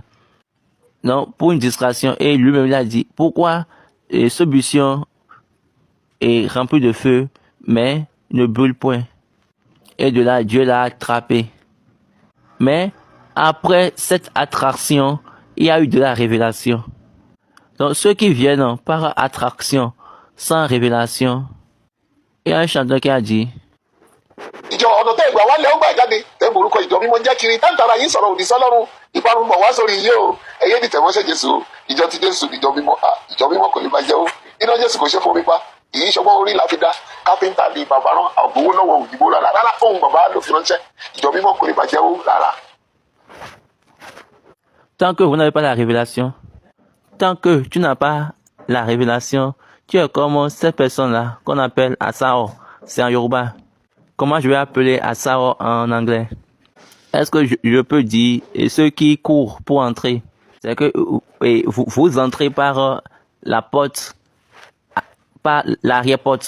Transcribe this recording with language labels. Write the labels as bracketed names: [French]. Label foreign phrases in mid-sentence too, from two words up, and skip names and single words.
[French] Donc, pour une distraction, et lui-même il a dit, pourquoi ce buisson est rempli de feu, mais ne brûle point. Et de là, Dieu l'a attrapé. Mais, après cette attraction, il y a eu de la révélation. Donc, ceux qui viennent par attraction, sans révélation, il y a un chanteur qui a dit, [Yoruba] ìjọ ọ̀nà tẹ́ ìgbà wálé ó gbà jáde tẹ́ borúkọ ìjọ mímọ́ jẹ́ kiri táǹtàrà yín sọ̀rọ̀ òdì sọ́lọ́run ìparun bọ̀ wá sórí yìí o ẹ̀yẹ́ ní tẹ̀mọ́ṣẹ́ Jésù ìjọ ti Jésù ìjọ mímọ́ kò lè bàjẹ́ o iná Jésù kò ṣe fomi pa kìí ṣọgbọ́n orí la fi dá kápẹ́ńtà ní bàbá rán àgbowó lọ́wọ́ òyìnbó rárá ohun bàbá ló fi ránṣẹ́ ìjọ mímọ́ kò lè bàjẹ́ o rárá. [French] Tant que vous n'avez pas la révélation, tant que tu n'as pas la révélation, tu es comme cette personne-là qu'on appelle Asao, c'est en Yoruba. Comment je vais appeler Asao en anglais? Est-ce que je peux dire, et ceux qui courent pour entrer, c'est que vous entrez par la porte, par l'arrière-porte.